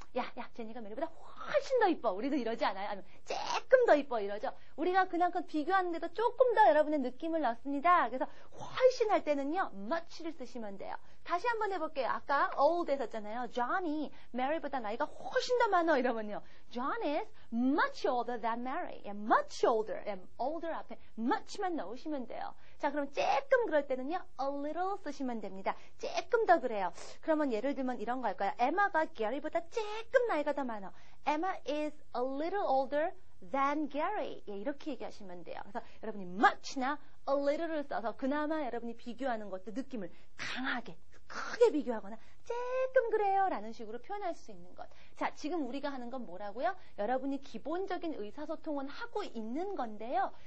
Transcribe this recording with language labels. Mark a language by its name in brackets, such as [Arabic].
[Korean] 야 제니가 메리보다 훨씬 더 이뻐. 우리도 이러지 않아요? 아니면 조금 더 이뻐 이러죠. 우리가 그만큼 비교하는데도 조금 더 여러분의 느낌을 넣습니다. 그래서 훨씬 할 때는요 much를 쓰시면 돼요. 다시 한번 해볼게요. 아까 old 했었잖아요. John이 Mary보다 나이가 훨씬 더 많아 이러면요. [English] John is much older than Mary. much older. [Korean] older 앞에 much만 넣으시면 돼요. 자, 그럼 조금 그럴 때는요. a little 쓰시면 됩니다. 조금 더 그래요. 그러면 예를 들면 이런 거 할까요? Emma가 Gary보다 조금 나이가 더 많아. [English] Emma is a little older than Gary. [Korean] 예, 이렇게 얘기하시면 돼요. 그래서 여러분이 much나 a little를 써서 그나마 여러분이 비교하는 것도 느낌을 강하게 크게 비교하거나 조금 그래요 라는 식으로 표현할 수 있는 것. 자, 지금 우리가 하는 건 뭐라고요? 여러분이 기본적인 의사소통은 하고 있는 건데요.